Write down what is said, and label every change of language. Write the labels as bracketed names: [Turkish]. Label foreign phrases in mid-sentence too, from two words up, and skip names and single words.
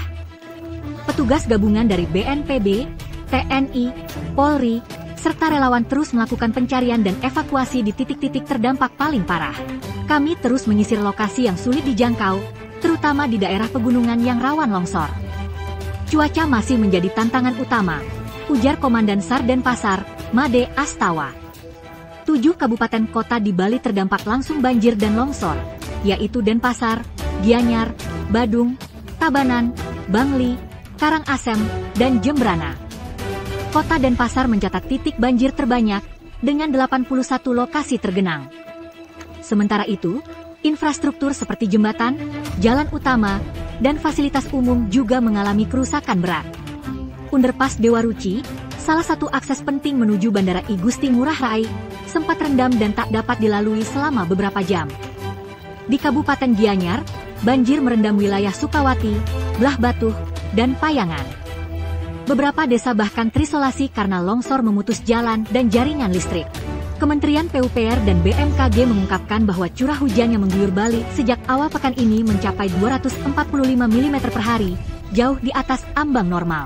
[Indonesian] Petugas gabungan dari BNPB, TNI, Polri, serta relawan terus melakukan pencarian dan evakuasi di titik-titik terdampak paling parah. Kami terus menyisir lokasi yang sulit dijangkau, terutama di daerah pegunungan yang rawan longsor. Cuaca masih menjadi tantangan utama, ujar Komandan SAR Denpasar, Made Astawa. 7 kabupaten kota di Bali terdampak langsung banjir dan longsor, yaitu Denpasar, Gianyar, Badung, Tabanan, Bangli, Karangasem, dan Jembrana. Kota Denpasar mencatat titik banjir terbanyak, dengan 81 lokasi tergenang. Sementara itu, infrastruktur seperti jembatan, jalan utama, dan fasilitas umum juga mengalami kerusakan berat. Underpass Dewa Ruci, salah satu akses penting menuju Bandara I Gusti Ngurah Rai, sempat rendam dan tak dapat dilalui selama beberapa jam. Di Kabupaten Gianyar, banjir merendam wilayah Sukawati, Blah Batuh, dan Payangan. Beberapa desa bahkan terisolasi karena longsor memutus jalan dan jaringan listrik. Kementerian PUPR dan BMKG mengungkapkan bahwa curah hujan yang mengguyur Bali sejak awal pekan ini mencapai 245 mm per hari, jauh di atas ambang normal.